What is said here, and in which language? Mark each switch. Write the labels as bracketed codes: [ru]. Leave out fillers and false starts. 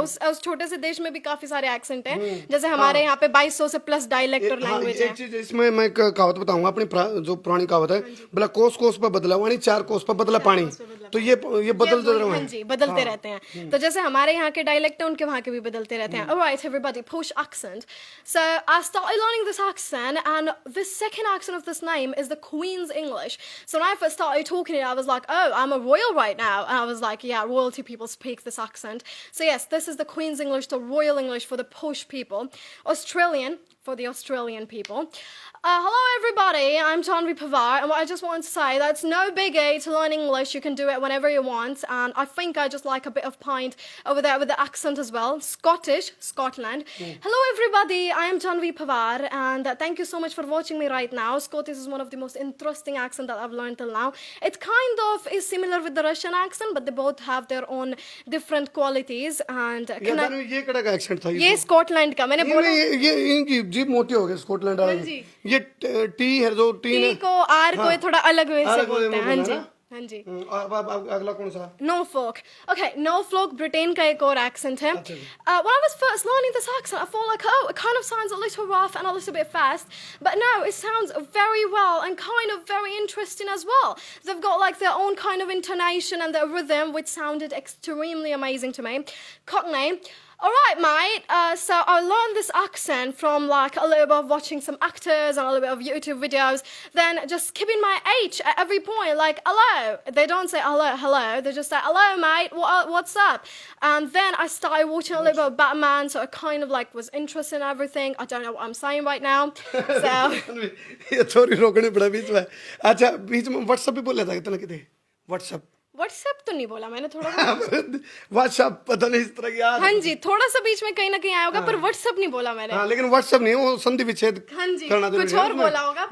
[hi] उस छोटे से देश में भी काफी सारे एक्सेंट हैं, जैसे हमारे यहाँ पे 2200 से प्लस डायलेक्ट और लैंग्वेज है। एक चीज इसमें मैं कहावत बताऊंगा, अपनी जो पुरानी कहावत है, बोला कोस कोस पर बदला पानी, 4 कोस पर बदला पानी, तो ये बदलते रहते हैं। हाँ जी, बदलते रहते हैं। तो जैसे हमारे यहाँ के डायलेक्ट है, उनके वहाँ के भी बदलते रहते हैं। [en] Alright everybody, Posh accent. So I started learning this accent and the second accent of this name is the Queen's English. So when I first started talking it, I was like, oh, I'm a royal right now. And I was like, yeah, royalty people speak this accent. So yes, this is the Queen's English, the royal English for the posh people. Australian, for the Australian people. Hello everybody, I'm Janvi Pawar, and I just want to say that it's no biggie to learn English. You can do it whenever you want, and I think I just like a bit of pint over there with the accent as well. Scottish, Scotland. Hello everybody, I am Janvi Pawar, and thank you so much for watching me right now. Scottish is one of the most interesting accents that I've learned till now. It kind of is similar with the Russian accent, but they both have their own different qualities. And [hi] ये कड़ा का accent था ये Scotland का मैंने बोला ये इनकी जीभ मोटी हो गई स्कॉटलैंड वाले जी। ये टी है जो टी टी को आर को थोड़ा अलग वे से अलग वे बोलते में हैं हाँ बोला जी ना? हाँ जी अब अगला कौन सा [en] Norfolk. [hi] Okay, Norfolk, ब्रिटेन का एक और accent है. [en] When I was first learning this accent, I thought like, oh, it kind of sounds a little rough and a little bit fast. But no, it sounds very well and kind of very interesting as well. They've got like their own kind of intonation and their rhythm, which sounded extremely amazing to me. Cockney. All right, mate. So I learned this accent from like a little bit of watching some actors and a little bit of YouTube videos. Then just keeping my H at every point, like hello. They don't say hello, hello. They just say hello, mate. What's up? And then I started watching a little bit of Batman, so I kind of like was interested in everything. I don't know what I'm saying right now. So [hi] ये थोड़ी रोकने पड़ा बीच में अच्छा बीच में WhatsApp भी बोल लेता है कितना कितने व्हाट्सएप व्हाट्सएप तो नहीं बोला मैंने थोड़ा व्हाट्सएप पता नहीं इस तरह की याद हाँ जी थोड़ा सा बीच में कहीं ना कहीं आया होगा पर व्हाट्सएप नहीं बोला मैंने हाँ लेकिन व्हाट्सएप नहीं वो संधि विच्छेद हाँ जी करना कुछ और बोला होगा